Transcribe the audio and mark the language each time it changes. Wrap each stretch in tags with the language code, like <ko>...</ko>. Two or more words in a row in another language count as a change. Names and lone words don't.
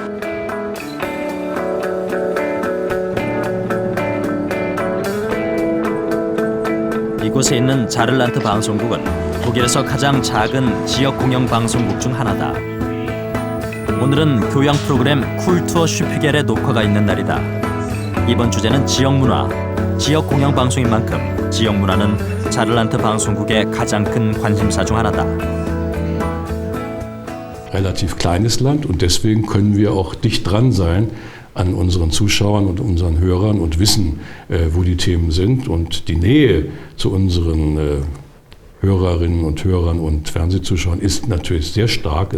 <ko>이곳에 있는 자를란트 방송국은 독일에서 가장 작은 지역 공영 방송국 중 하나다. 오늘은 교양 프로그램 쿨투어 슈피겔의 녹화가 있는 날이다. 이번 주제는 지역 문화. 지역 공영 방송인 만큼 지역 문화는 자를란트 방송국의 가장 큰 관심사 중 하나다.</ko> <de>Relativ kleines Land und deswegen können wir auch dicht dran sein an unseren Zuschauern und unseren Hörern und wissen, wo die Themen sind. Und die Nähe zu unseren Hörerinnen und Hörern und Fernsehzuschauern ist natürlich sehr stark.</de>